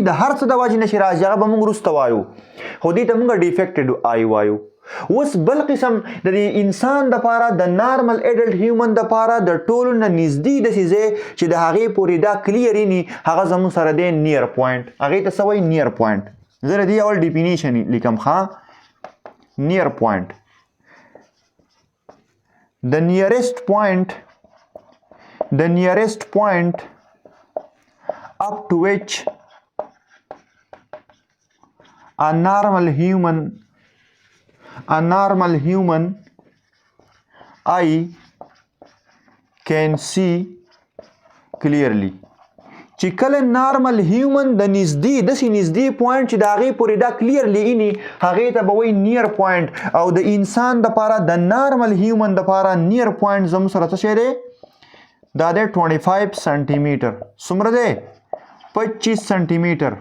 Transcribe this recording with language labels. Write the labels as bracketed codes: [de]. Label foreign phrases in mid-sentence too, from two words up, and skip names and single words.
[ps] د هر څه د وجې نه چې راځي هغه به موږ وروسته وایو، خو دې ته موږ [en] defected eye [ps] وایو. اوس بل قسم د انسان دپاره، د [en] normal adult human [ps] دپاره د ټولو نه نږدې داسې ځای چې د هغې پورې دا کلیر وي هغه زموږ سره دی [en] near point. [ps] هغې ته څه وایي؟ [en] near point. [ps] زه د دې اول ډیفینیشن لیکم. [en] ښه near point. The nearest point up to which a normal human eye can see clearly. [ps] چې کله [en] normal human [ps] د نږدې داسې نږدې پوینټ چې د هغې پورې دا کلیرلی ایني هغې ته به وایي [en] near point. [ps] او د انسان دپاره د [en] normal human [ps] دپاره [en] near point [ps] زموږ سره څه شی دی؟ دا دی 25 سانټي میټر. څومره دی؟ 25 سانټي میټر.